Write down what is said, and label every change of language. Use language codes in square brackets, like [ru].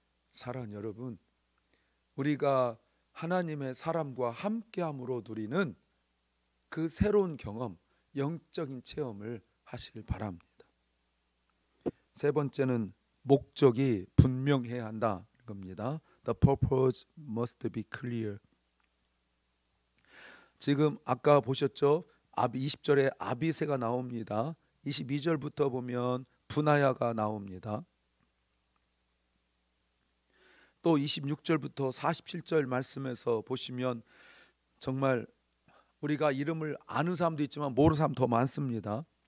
[ko] 사랑하는 여러분, 우리가 하나님의 사람과 함께함으로 누리는 그 새로운 경험, 영적인 체험을 하시길 바랍니다. 세 번째는 목적이 분명해야 한다는 겁니다. [en] The purpose must be clear. [ko] 지금 아까 보셨죠? 20절에 아비새가 나옵니다. 22절부터 보면 분하야가 나옵니다. 또 26절부터 47절 말씀에서 보시면 정말 우리가 이름을 아는 사람도 있지만 모르는 사람 더 많습니다.